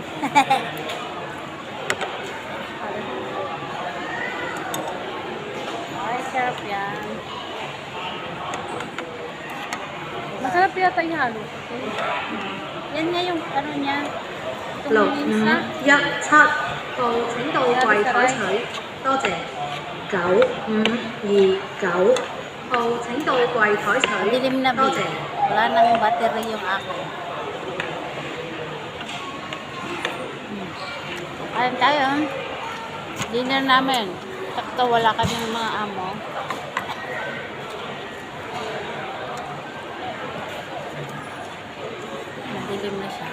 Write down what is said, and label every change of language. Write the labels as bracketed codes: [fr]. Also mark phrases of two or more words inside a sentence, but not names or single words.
[tl] Ay, sarap yan. Masarap yata yung halo. Yan nga yung ano niya. [yue] 6、5、1、7 號請到櫃台取，多謝。9、5、2、9號請到櫃台取， [tl] Dilim na [yue] 多 [tl] bi. [yue] 謝。 [tl] Wala nang battery yung ako. Ayun tayo. Dinner namin. Sakto wala kami mga amo. Madilim na siya.